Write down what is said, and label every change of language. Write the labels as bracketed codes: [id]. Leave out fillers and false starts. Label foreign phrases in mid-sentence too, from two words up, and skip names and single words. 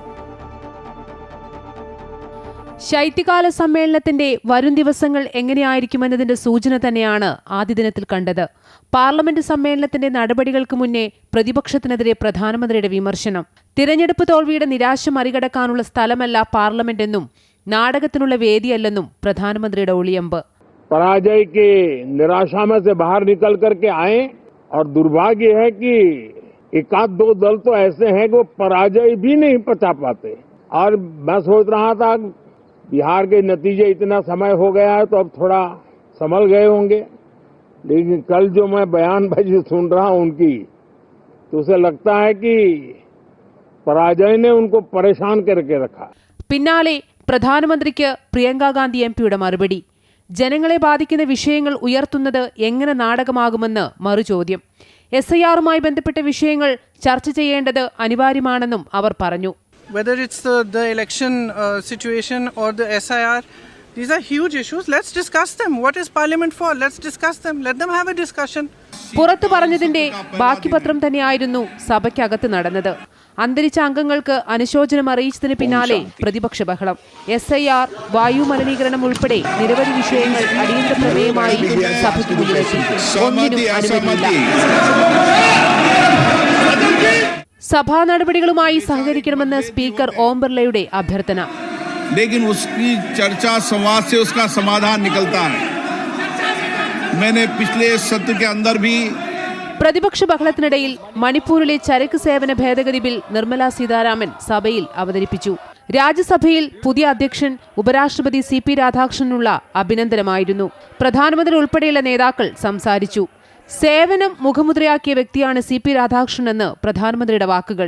[ml] ശൈത്യകാല സമ്മേളനത്തിന്റെ വരും ദിവസങ്ങൾ എങ്ങനെയായിരിക്കുമെന്നതിന്റെ സൂചന തന്നെയാണ് ആദ്യ ദിനത്തിൽ കണ്ടത്. പാർലമെന്റ് സമ്മേളനത്തിന്റെ നടപടികൾക്ക് മുന്നേ പ്രതിപക്ഷത്തിനെതിരെ പ്രധാനമന്ത്രിയുടെ വിമർശനം. തിരഞ്ഞെടുപ്പ് തോൽവിയുടെ നിരാശ മറികടക്കാനുള്ള സ്ഥലമല്ല പാർലമെന്റ് എന്നും നാടകത്തിനുള്ള വേദിയല്ലെന്നും പ്രധാനമന്ത്രിയുടെ ഒളിയമ്പ്. [hi] पराजय के निराशा में से बाहर निकल करके आए और दुर्भाग्य है कि 1-2 दल तो ऐसे हैं कि वो पराजय भी नहीं पचा पाते. और मैं सोच रहा था बिहार के नतीजे इतना समय हो गया है तो अब थोड़ा संभल गए होंगे, लेकिन कल जो मैं बयानबाजी सुन रहा हूं उनकी, तो उसे लगता है कि पराजय ने उनको परेशान करके रखा. [ml] പിന്നാലെ പ്രധാനമന്ത്രിക്ക് പ്രിയങ്ക ഗാന്ധി MPയുടെ മറുപടി. ജനങ്ങളെ ബാധിക്കുന്ന വിഷയങ്ങൾ ഉയർത്തുന്നത് എങ്ങനെ നാടകമാകുമെന്ന് മറുചോദ്യം. SIRുമായി ബന്ധപ്പെട്ട വിഷയങ്ങൾ ചർച്ച ചെയ്യേണ്ടത് അനിവാര്യമാണെന്നും അവർ പറഞ്ഞു. [en] Whether it's the election situation or the SIR, these are huge issues. Let's discuss them. What is Parliament for? Let's discuss them. Let them have a discussion. [ml] പുറത്തു പറഞ്ഞതിന്റെ ബാക്കി പത്രം തന്നെയായിരുന്നു സഭയ്ക്കകത്ത് നടന്നത്. അന്തരിച്ച അംഗങ്ങൾക്ക് അനുശോചനം അറിയിച്ചതിന് പിന്നാലെ പ്രതിപക്ഷ ബഹളം. SIR, വായു മലിനീകരണം ഉൾപ്പെടെ നിരവധി വിഷയങ്ങൾ അടിയന്തര പ്രമേയമായി സഭയ്ക്ക് മുന്നിലെത്തി. ഒന്നിനും അനുമതിയില്ല. സഭാ നടപടികളുമായി സഹകരിക്കണമെന്ന് സ്പീക്കർ ഓം ബിർളയുടെ അഭ്യർത്ഥന. [hi] लेकिन उसकी चर्चा संवाद से उसका समाधान निकलता है. मैंने पिछले सत्र के अंदर भी [ml] പ്രതിപക്ഷ ബഹളത്തിനിടയിൽ മണിപ്പൂരിലെ ചരക്ക് സേവന ഭേദഗതി ബിൽ നിർമ്മലാ സീതാരാമൻ സഭയിൽ അവതരിപ്പിച്ചു. രാജ്യസഭയിൽ പുതിയ അധ്യക്ഷൻ ഉപരാഷ്ട്രപതി CP രാധാകൃഷ്ണനുള്ള അഭിനന്ദനമായിരുന്നു. പ്രധാനമന്ത്രി ഉൾപ്പെടെയുള്ള നേതാക്കൾ സംസാരിച്ചു. സേവനം മുഖമുദ്രയാക്കിയ വ്യക്തിയാണ് CP രാധാകൃഷ്ണൻ എന്ന് പ്രധാനമന്ത്രിയുടെ വാക്കുകൾ.